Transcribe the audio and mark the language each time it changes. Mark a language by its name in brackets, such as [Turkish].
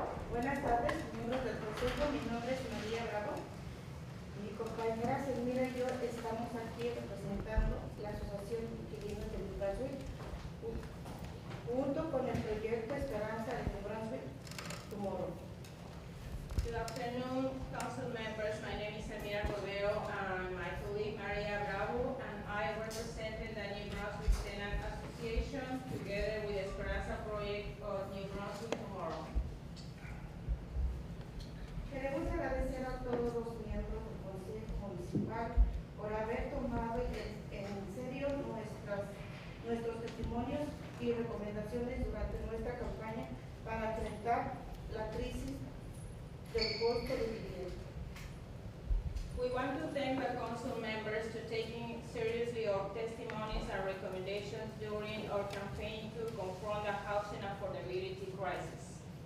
[Spanish] Buenas tardes, miembros del Consejo. Mi nombre es María Bravo. Mi compañera Selmira y yo estamos aquí representando la Asociación de Inquilinos de New Brunswick, junto con el proyecto Esperanza de New Brunswick Tomorrow. [English] Good afternoon, council members. My name is Amira Cordero, and my colleague Maria Bravo, and I represented the New Brunswick Tenant Association together with Esperanza Project of New Brunswick Tomorrow. [Spanish] Queremos agradecer a todos los miembros del Consejo Municipal por haber tomado en serio nuestros testimonios y recomendaciones durante nuestra campaña para enfrentar la crisis del costo de vivienda. [English] We want to thank the council members for taking seriously our testimonies and recommendations during our campaign to confront the housing affordability crisis.